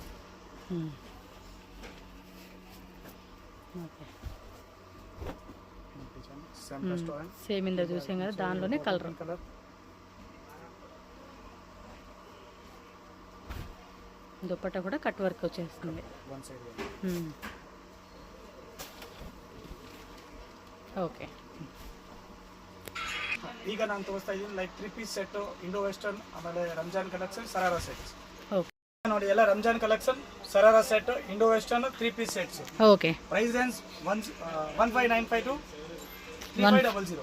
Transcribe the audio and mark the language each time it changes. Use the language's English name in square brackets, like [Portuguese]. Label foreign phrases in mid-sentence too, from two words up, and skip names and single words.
[Telugu] ఓకే, సేమ్ ఇందా చూసాం కదా, దానిలోనే కలర్. దుప్పట్టా కూడా [English] cut work [Telugu] వచ్చేస్తుంది. ఓకే, [Kannada] ಈಗ ನಾನು ತೋರಿಸ್ತಾ ಇದ್ದೀನಿ [English] like 3 piece set Indo western, [Kannada] ಆಮೇಲೆ [English] Ramzan collection, Sharara sets. [Kannada] ಓಕೆ ನೋಡಿ, ಎಲ್ಲ [English] Ramzan collection, Sharara set, Indo western 3 piece sets. [Telugu] ఓకే, [English] price range 1595 to 3500.